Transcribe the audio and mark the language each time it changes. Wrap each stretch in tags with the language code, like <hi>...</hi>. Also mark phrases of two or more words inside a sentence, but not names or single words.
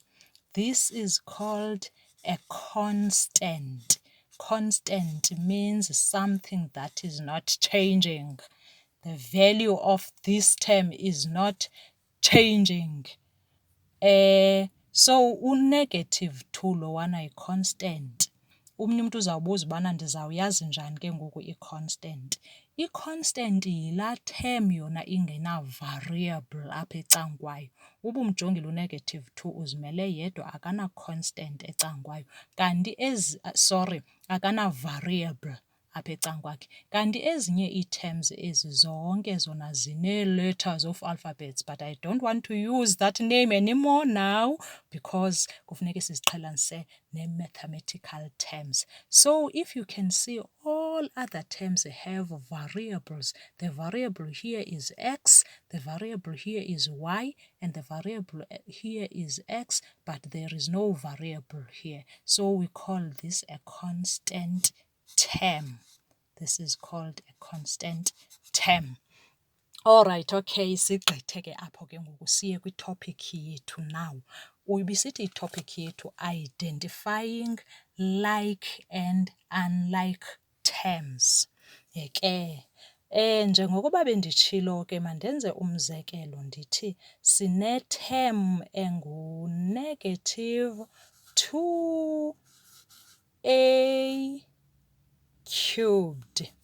<en>This is called a constant. Constant means something that is not changing. The value of this term is not changing.</en> <xh>So u-negative 2 lowana yi-constant. Umnye umuntu uzawubuza ubana ndizawuyazi njani ke ngoku i-constant. I-constant yilaa term yona ingena-variable apha ecangkwayo. Uba umjongile u-negative 2 uzimele yedwa, akana-constant ecangkwayo. Kanti akana-variable apha ecankwakhe. Kanti ezinye ii-terms ezi zonke zona zinee-</xh> <en>letters of alphabets, but I don't want to use that name anymore now because</en> <xh>kufuneka siziqhelanise nee-</xh> <en>mathematical terms. So if you can see, all other terms have variables. The variable here is x, the variable here is y, and the variable here is x, but there is no variable here. So we call this a constant term. This is called a constant term. All right,</en> <xh>okay, sigqithe ke apho ke ngoku siye kwi-topic yethu now. Ubisithi i-topic yethu</xh> <en>identifying like and unlike terms.</en> <xh>Ke njengokuba benditshilo ke mandenze umzekelo ndithi sine-term engu-</xh> <en>negative 2a cubed.</en>